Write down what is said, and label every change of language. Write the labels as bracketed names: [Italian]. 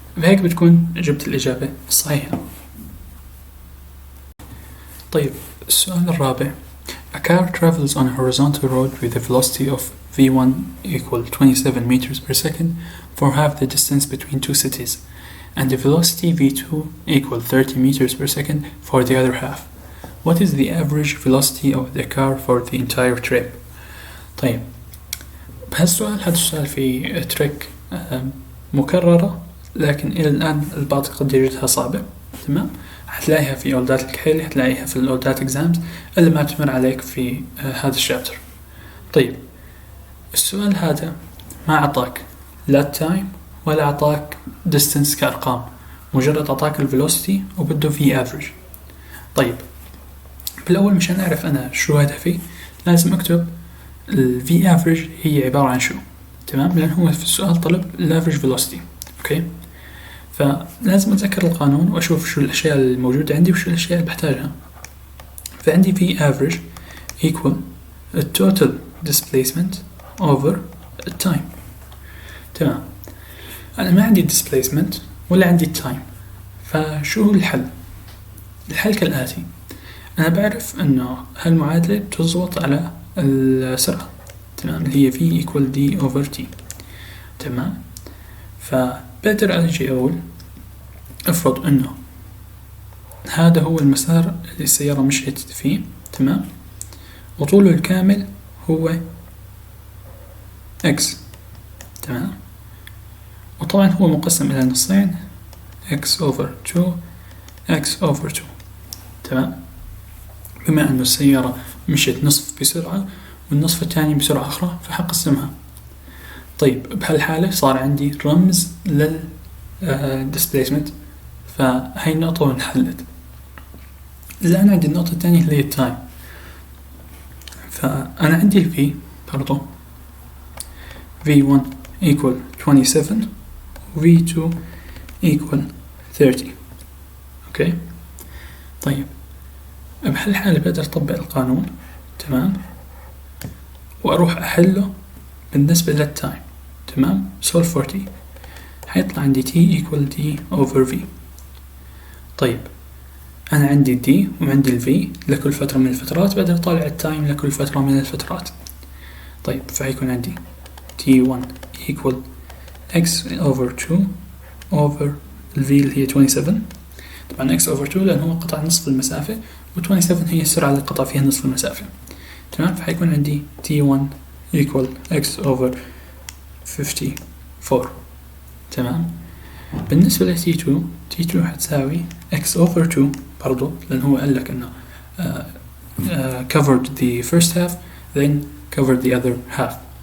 [Arabic] بهيك بتكون جبت الإجابة الصحيحة. طيب السؤال الرابع. [English] A car travels on a horizontal road with a velocity of v1 equal 27 meters per second for half the distance between two cities, and the velocity v2 equal 30 meters per second for the other half. What is the average velocity of the car for the entire trip? [Arabic] طيب بهالسؤال، هذا السؤال في تريك مكررة لكن إلى الآن البعض قد يجدها صعبة. تمام. هتلاقيها في أولدات الكحيلي، هتلاقيها في الأولدات إكزامز اللي ما تمر عليك في هذا الشابتر. طيب السؤال هذا ما أعطاك لا التايم ولا أعطاك distance كأرقام، مجرد أعطاك الفيلوسيتي وبده في average. طيب بالأول مشان أعرف أنا شو هدفي لازم أكتب ال v average هي عبارة عن شو. تمام. لأن هو في السؤال طلب ال average velocity. أوكي. فلازم أتذكر القانون وأشوف شو الأشياء الموجودة عندي وشو الأشياء اللي بحتاجها. فعندي [English] v average equal total displacement over time. [Arabic] تمام. أنا ما عندي displacement ولا عندي time، فشو هو الحل؟ الحل كالآتي. أنا بعرف أنه هالمعادلة تضبط على السرعة، تمام، اللي هي [English] v equal d over t. [Arabic] تمام. فبقدر أجي أقول أفرض أنه هذا هو المسار اللي السيارة مشيت فيه، تمام، وطوله الكامل هو x. تمام. وطبعا هو مقسم إلى نصين [English] x over 2 x over 2. [Arabic] تمام. بما أنه السيارة مشيت نصف بسرعة والنصف الثاني بسرعة أخرى فحقسمها. طيب بهالحالة صار عندي رمز لل displacement، فهي النقطة وانحلت. الآن عندي النقطة الثانية اللي هي التايم. فأنا عندي ال V برضو [English] v1 equal 27 v2 equal 30. [Arabic] أوكي. طيب بهالحالة بقدر أطبق القانون، تمام، وأروح أحله بالنسبة للتايم. تمام. [English] solve for t [Arabic] حيطلع عندي [English] t equal d over v. [Arabic] طيب أنا عندي d وعندي ال v لكل فترة من الفترات، بقدر أطالع التايم لكل فترة من الفترات. طيب فهيكون عندي [English] t1 equal x over 2 over [Arabic] ال v اللي هي 27. طبعا [English] x over 2 [Arabic] لأنه هو قطع نصف المسافة، و 27 هي السرعة اللي قطع فيها نصف المسافة. تمام. فهيكون عندي [English] t1 equal x over 54. [Arabic] تمام. بالنسبة ل t2 هتساوي [English] x over 2 [Arabic] برضو، لأن هو قال لك إنه [English] covered the first half then covered the other half.